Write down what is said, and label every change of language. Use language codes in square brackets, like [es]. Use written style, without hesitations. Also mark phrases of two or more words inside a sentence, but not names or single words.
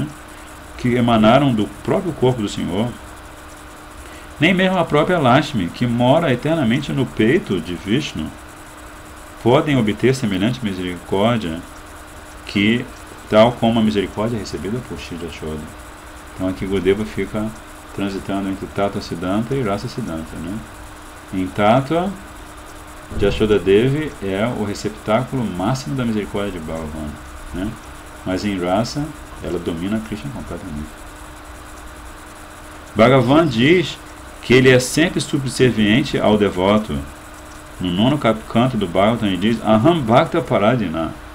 [pt] Que emanaram do próprio corpo do Senhor. Nem mesmo a própria Lakshmi, que mora eternamente no peito de Vishnu, podem obter semelhante misericórdia que, tal como a misericórdia recebida por Shri Yashoda. Então aqui Gurudeva fica transitando entre [sa] तत्त्व सिद्धान्त [pt] e [sa] रस सिद्धान्त. [pt] Né? Em Tattva, Yashoda Devi é o receptáculo máximo da misericórdia de Bhagavan. Né? Mas em Rasa, ela domina Krishna completamente. Bhagavan diz que ele é sempre subserviente ao devoto. No 9º canto do Bhagavatam ele diz [sa] अहं भक्त पराधीनः.